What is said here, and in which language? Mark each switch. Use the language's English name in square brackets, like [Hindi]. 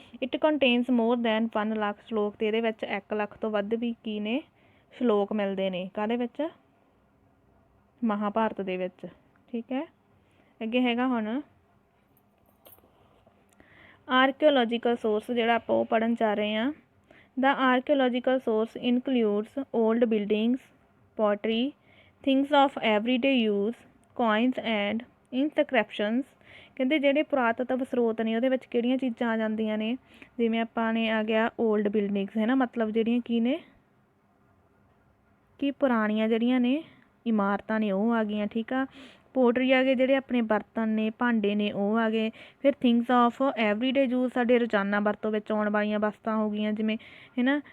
[English] It contains more than 1 lakh shlok. [Punjabi] ਅਤੇ ਇਹਦੇ ਵਿੱਚ 1 ਲੱਖ ਤੋਂ ਵੱਧ ਵੀ ਕੀ ਨੇ ਸ਼ਲੋਕ ਮਿਲਦੇ ਨੇ, ਕਾਹਦੇ ਵਿੱਚ, ਮਹਾਭਾਰਤ ਦੇ ਵਿੱਚ, ਠੀਕ ਹੈ। ਅੱਗੇ ਹੈਗਾ ਹੁਣ ਆਰਕਿਓਲੋਜੀਕਲ ਸੋਰਸ ਜਿਹੜਾ ਆਪਾਂ ਉਹ ਪੜ੍ਹਨ ਜਾ ਰਹੇ ਹਾਂ। [English] The archaeological source includes old buildings, pottery, things of everyday use, coins and inscriptions। [Punjabi] ਕਹਿੰਦੇ ਜਿਹੜੇ ਪੁਰਾਤਤਵ ਸਰੋਤ ਨੇ ਉਹਦੇ ਵਿੱਚ ਕਿਹੜੀਆਂ ਚੀਜ਼ਾਂ ਆ ਜਾਂਦੀਆਂ ਨੇ, ਜਿਵੇਂ ਆਪਾਂ ਨੇ ਆ ਗਿਆ ਓਲਡ ਬਿਲਡਿੰਗਸ ਹੈ ਨਾ, ਮਤਲਬ ਜਿਹੜੀਆਂ ਕੀ ਨੇ ਕਿ ਪੁਰਾਣੀਆਂ ਜਿਹੜੀਆਂ ਨੇ ਇਮਾਰਤਾਂ ਨੇ ਉਹ ਆ ਗਈਆਂ, ਠੀਕ ਆ। ਪੋਟਰੀ ਆ ਗਏ, ਜਿਹੜੇ ਆਪਣੇ ਬਰਤਨ ਨੇ ਭਾਂਡੇ ਨੇ ਉਹ ਆ ਗਏ। ਫਿਰ [English] things of everyday use, [Punjabi] ਸਾਡੇ ਰੋਜ਼ਾਨਾ ਵਰਤੋਂ ਵਿੱਚ ਆਉਣ ਵਾਲੀਆਂ ਵਸਤਾਂ ਹੋ ਗਈਆਂ ਜਿਵੇਂ ਹੈ ਨਾ।